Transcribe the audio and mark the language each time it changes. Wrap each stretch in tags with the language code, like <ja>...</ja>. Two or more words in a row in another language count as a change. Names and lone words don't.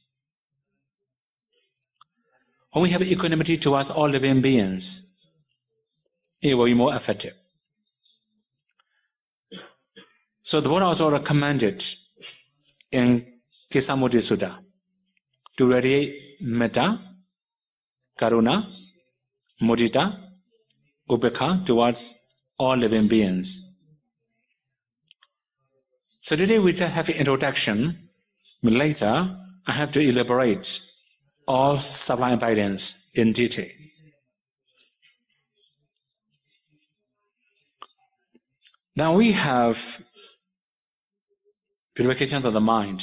<en>When we have equanimity towards all living beings, it will be more effective. So the Buddha also recommended in Kesamudi Sutta to radiate</en> <pi>metta, karuna, mudita, ubekha</pi> <en>towards all living beings. So today we just have an introduction, but later I have to elaborate all sublime abidance in detail. Now we have purification of the mind.</en>